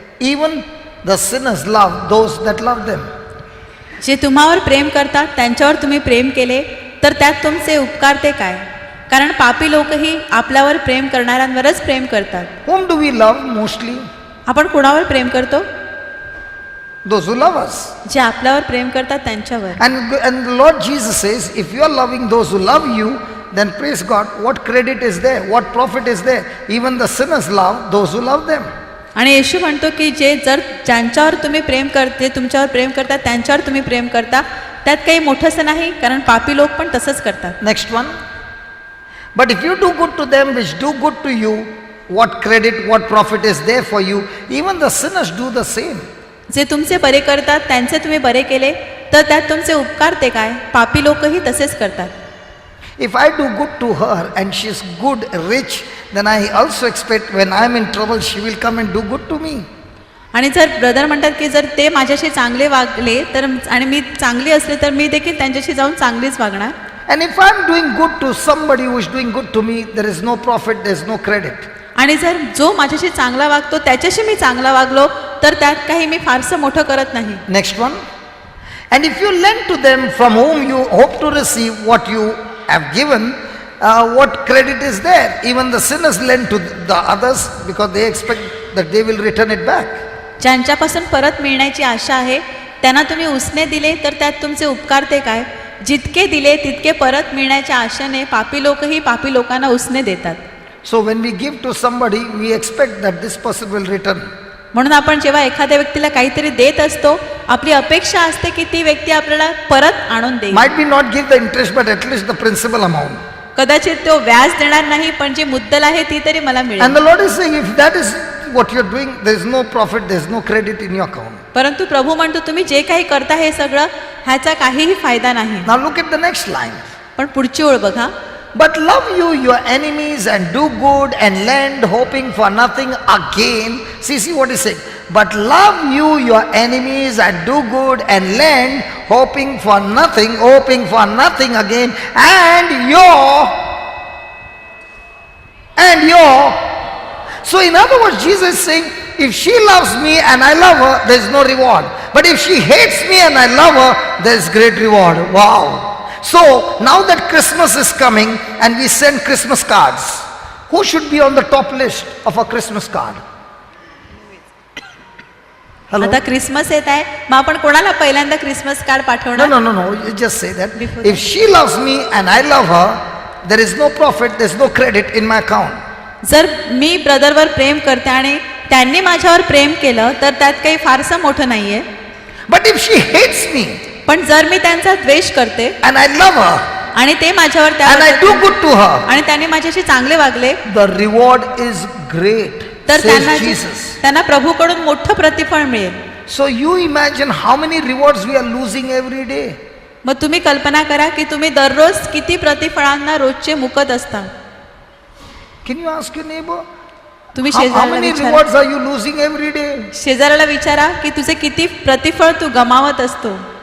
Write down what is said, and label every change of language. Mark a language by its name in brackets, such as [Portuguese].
[English] Even the sinners love those that love them. [Marathi] जे तुम्हावर प्रेम करतात त्यांच्यावर तुम्ही प्रेम केले तर त्यात तुमचे उपकार ते काय? कारण पापी लोकही आपल्यावर प्रेम करणाऱ्यांवरच प्रेम करतात. [English] Whom do we love mostly? [Marathi] आपण कोणावर प्रेम करतो? [English] Those who love us. [Marathi] जे आपल्यावर प्रेम करतात त्यांच्यावर. [English] And the Lord Jesus says, if you are loving those who love you, then praise God, what credit is there? What profit is there? Even the sinners love those who love them. [Marathi] आणि येशू म्हणतो की ज्यांच्यावर तुम्ही प्रेम करते, तुमच्यावर प्रेम करतात त्यांच्यावर तुम्ही प्रेम करता, त्यात काही मोठंसं नाही, कारण पापी लोक पण तसंच करतात. [English] Next one. But if you do good to them which do good to you, what credit, what profit is there for you? Even the sinners do the same. [Marathi] जे तुमचे बरे करतात त्यांचे तुम्ही बरे केले तर त्यात तुमचे उपकार ते काय? पापी लोकही तसेच करतात. [English] If I do good to her and she is good, rich, then I also expect when I am in trouble she will come and do good to me. [Marathi] आणि जर ब्रदर म्हणतात की जर ते माझ्याशी चांगले वागले तर आणि मी चांगली असले तर मी देखील त्यांच्याशी जाऊन चांगलीच वागणार. [English] And if I am doing good to somebody who is doing good to me, there is no profit, there is no credit. [Marathi] आणि जर जो माझ्याशी चांगला वागतो त्याच्याशी मी चांगला वागलो तर त्यात काही मी फारसं मोठं करत नाही. [English] Next one. And if you lend to them from whom you hope to receive what you have given, what credit is there? Even the sinners lend to the others because they expect that they will return it back. [Marathi] ज्यांच्यापासून परत मिळण्याची आशा आहे त्यांना तुम्ही उसने दिले तर त्यात तुमचे उपकार ते काय? जितके दिले तितके परत मिळण्याच्या आशेने पापी लोकही पापी लोकांना उसने देतात. [English] So when we give to somebody, we expect that this person will return. [Marathi] म्हणून आपण जेव्हा एखाद्या व्यक्तीला काहीतरी देत असतो आपली अपेक्षा असते की ती व्यक्ती आपल्याला परत आणून देईल. [English] Might be not give the interest, but at least the principal amount. [Marathi] कदाचित तो व्याज देणार नाही पण जी मुद्दल आहे ती तरी मला मिळेल. [English] And the Lord is saying, if that is what you're doing, there is no profit, there is no credit in your account. [Marathi] परंतु प्रभू म्हणतो तुम्ही जे काही करता हे सगळं ह्याचा काहीही फायदा नाही. [English] Now look at the next line. [Marathi] पण पुढची ओळ बघा. [English] But love you your enemies and do good and lend, hoping for nothing again. See what he's saying. But love you your enemies and do good and lend, hoping for nothing again. And your. So in other words, Jesus is saying, if she loves me and I love her, there is no reward. But if she hates me and I love her, there is great reward. Wow. So now that Christmas is coming and we send Christmas cards, who should be on the top list of a Christmas card? Hello? [Marathi] आता Christmas येत आहे मग आपण कोणाला पहिल्यांदा Christmas card पाठवणार? [English] No. You just say that. Before If she loves me and I love her, there is no profit, there is no credit in my account. [Marathi] जर मी ब्रदरवर प्रेम करते आणि त्यांनी माझ्यावर प्रेम केलं तर त्यात काही फारसं मोठं नाहीये. [English] But if she hates me [Marathi] पण जर मी त्यांचा द्वेष करते [English] and I love her [Marathi] आणि ते माझ्यावर [English] and I do good to her, [Marathi] आणि त्यांनी माझ्याशी चांगले वागले [English] the reward is great, [Marathi] तर [English] says Jesus. [Marathi] त्यांना प्रभूकडून मोठं प्रतिफळ मिळेल. [English] So you imagine how many rewards we are losing every day. [Marathi] मग तुम्ही कल्पना करा की तुम्ही दररोज किती प्रतिफळांना रोजचे मुकत असता. [English] Can you ask your neighbor? [Marathi] तुम्ही [English] How [Marathi] शेजाऱ्याला [English] many [Marathi] विचारा. [English] rewards are you losing every day? [Marathi] शेजाऱ्याला विचारा की तुझे किती प्रतिफळ तू गमावत असतो.